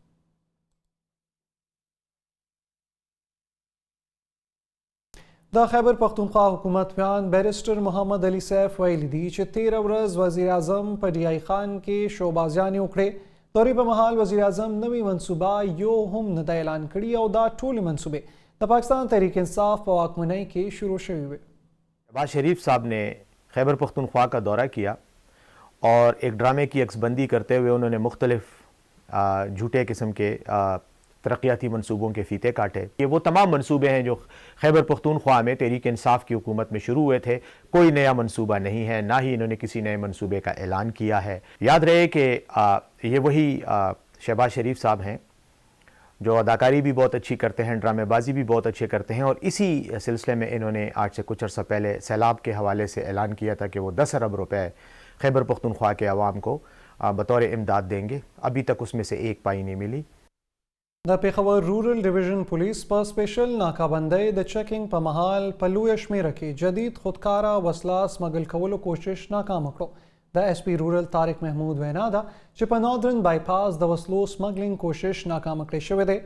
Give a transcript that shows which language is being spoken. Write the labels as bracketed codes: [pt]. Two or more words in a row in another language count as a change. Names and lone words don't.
[ps] د خیبر پختونخوا حکومت بیان بیرسټر محمد علي سیف ویلي دي چې 13 ورځ وزیر اعظم په ډي آی خان کې شوبازیانې وکړې. دورې په مهال وزیر اعظم نوې منصوبه یو هم نه ده اعلان کړي او دا ټولې منصوبې د پاکستان تحریک انصاف په واکمنۍ کې شروع شوي وي. [ur] شہباز شریف صاحب نے خیبر پختونخوا کا دورہ کیا اور ایک ڈرامے کی عکس بندی کرتے ہوئے انہوں نے مختلف جھوٹے قسم کے ترقیاتی منصوبوں کے فیتے کاٹے. یہ وہ تمام منصوبے ہیں جو خیبر پختونخوا میں تحریک انصاف کی حکومت میں شروع ہوئے تھے. کوئی نیا منصوبہ نہیں ہے، نہ ہی انہوں نے کسی نئے منصوبے کا اعلان کیا ہے. یاد رہے کہ یہ وہی شہباز شریف صاحب ہیں جو اداکاری بھی بہت اچھی کرتے ہیں، ڈرامے بازی بھی بہت اچھے کرتے ہیں. اور اسی سلسلے میں انہوں نے آج سے کچھ عرصہ پہلے سیلاب کے حوالے سے اعلان کیا تھا کہ وہ 10 ارب روپے خیبر پختونخوا کے عوام کو بطور امداد دیں گے. ابھی تک اس میں سے ایک پائی نہیں ملی. [ps] د پېښور [en] rural division [ps] پولیس په سپیشل ناکابندۍ د چیکینګ په مهال په لویه شمېره کې جدید خودکاره وسله سمګل کولو کوشش ناکامه کړو. د [en] SP rural [ps] طارق محمود وینا ده چې په [en] northern bypass [ps] د وسلو سمګلینګ کوشش ناکامه کړی شوی دی.